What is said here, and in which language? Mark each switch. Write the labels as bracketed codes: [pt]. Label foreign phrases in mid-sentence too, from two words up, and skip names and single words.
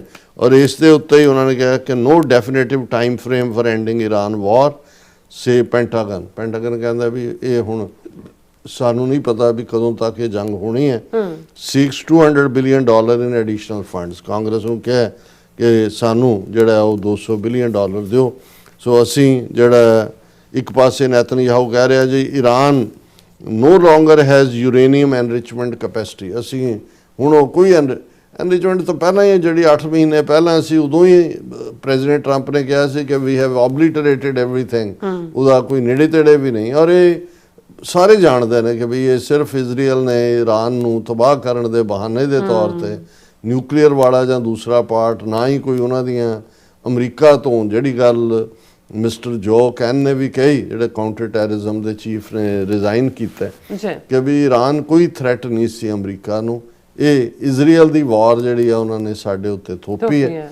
[pa] ਔਰ ਇਸ ਦੇ ਉੱਤੇ ਹੀ ਉਹਨਾਂ ਨੇ ਕਿਹਾ ਕਿ [en] no definitive time frame for ending Iran war [pa] ਸੇ ਪੈਂਟਾਗਨ ਕਹਿੰਦਾ ਵੀ ਇਹ ਹੁਣ ਸਾਨੂੰ ਨਹੀਂ ਪਤਾ ਵੀ ਕਦੋਂ ਤੱਕ ਇਹ ਜੰਗ ਹੋਣੀ ਹੈ। [en] seeks $200 billion in additional funds, [pa] ਕਾਂਗਰਸ ਨੂੰ ਕਿਹਾ ਕਿ ਸਾਨੂੰ ਜਿਹੜਾ ਉਹ $200 ਬਿਲੀਅਨ ਦਿਓ। ਸੋ ਅਸੀਂ ਜਿਹੜਾ ਇੱਕ ਪਾਸੇ ਨੈਤਨਯਾਹੂ ਕਹਿ ਰਿਹਾ ਜੀ ਈਰਾਨ [en] no longer has uranium enrichment capacity, [pa] ਅਸੀਂ ਹੁਣ ਉਹ ਕੋਈ enrichment ਤੋਂ ਪਹਿਲਾਂ ਹੀ ਜਿਹੜੀ 8 ਮਹੀਨੇ ਪਹਿਲਾਂ ਸੀ ਉਦੋਂ ਹੀ ਪ੍ਰੈਜ਼ੀਡੈਂਟ ਟਰੰਪ ਨੇ ਕਿਹਾ ਸੀ ਕਿ [en] we have obliterated everything, [pa] ਉਹਦਾ ਕੋਈ ਨੇੜੇ ਤੇੜੇ ਵੀ ਨਹੀਂ। ਔਰ ਇਹ ਸਾਰੇ ਜਾਣਦੇ ਨੇ ਕਿ ਵੀ ਇਹ ਸਿਰਫ ਇਜ਼ਰਾਈਲ ਨੇ ਈਰਾਨ ਨੂੰ ਤਬਾਹ ਕਰਨ ਦੇ ਬਹਾਨੇ ਦੇ ਤੌਰ ਤੇ ਨਿਊਕਲੀਅਰ ਵਾਲਾ ਜਾਂ ਦੂਸਰਾ ਪਾਰਟ, ਨਾ ਹੀ ਕੋਈ ਉਹਨਾਂ ਦੀਆਂ ਅਮਰੀਕਾ ਤੋਂ ਜਿਹੜੀ ਗੱਲ ਮਿਸਟਰ ਜੋ ਕੈਨ ਨੇ ਵੀ ਕਹੀ ਜਿਹੜੇ [en] counter terrorism [pa] ਦੇ ਚੀਫ ਨੇ ਰਿਜ਼ਾਈਨ ਕੀਤਾ ਕਿ ਵੀ ਈਰਾਨ ਕੋਈ ਥ੍ਰੈਟ ਨਹੀਂ ਸੀ ਅਮਰੀਕਾ ਨੂੰ, ਇਹ ਇਜ਼ਰਾਈਲ ਦੀ ਵਾਰ ਜਿਹੜੀ ਆ ਉਹਨਾਂ ਨੇ ਸਾਡੇ ਉੱਤੇ ਥੋਪੀ ਹੈ।